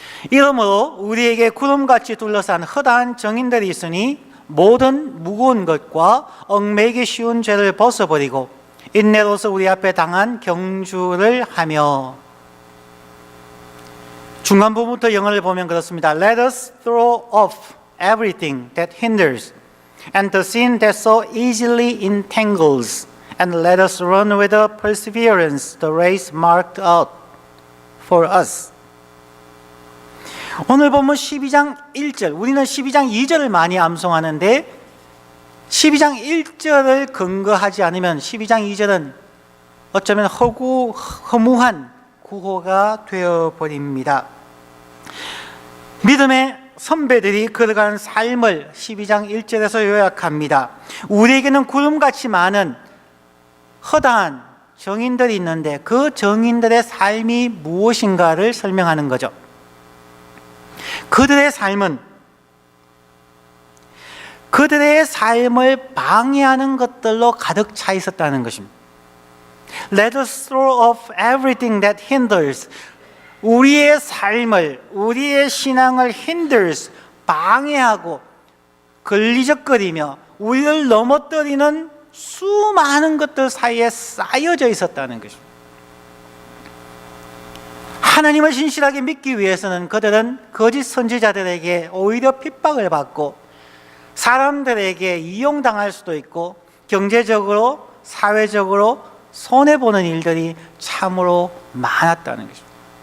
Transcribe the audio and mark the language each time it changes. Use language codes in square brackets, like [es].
[ko] 이러므로 우리에게 구름같이 둘러싼 허다한 정인들이 있으니 모든 무거운 것과 얽매이기 쉬운 죄를 벗어버리고 인내로서 우리 앞에 당한 경주를 하며. 중간 부분부터 영어를 보면 그렇습니다. [en] Let us throw off everything that hinders and the sin that so easily entangles, and let us run with perseverance the race marked out for us. [ko] 오늘 본문 12장 1절, 우리는 12장 2절을 많이 암송하는데 12장 1절을 근거하지 않으면 12장 2절은 어쩌면 허무한 구호가 되어버립니다. 믿음의 선배들이 걸어간 삶을 12장 1절에서 요약합니다. 우리에게는 구름같이 많은 허다한 정인들이 있는데 그 정인들의 삶이 무엇인가를 설명하는 거죠. 그들의 삶은 그들의 삶을 방해하는 것들로 가득 차 있었다는 것입니다. [en] Let us throw off everything that hinders. [ko] 우리의 삶을, 우리의 신앙을 hinders, 방해하고 걸리적거리며 우리를 넘어뜨리는 수많은 것들 사이에 쌓여져 있었다는 것입니다. 하나님을 신실하게 믿기 위해서는 그들은 거짓 선지자들에게 오히려 핍박을 받고 사람들에게 이용당할 수도 있고 경제적으로, 사회적으로 손해보는 일들이 참으로 많았다는 것입니다.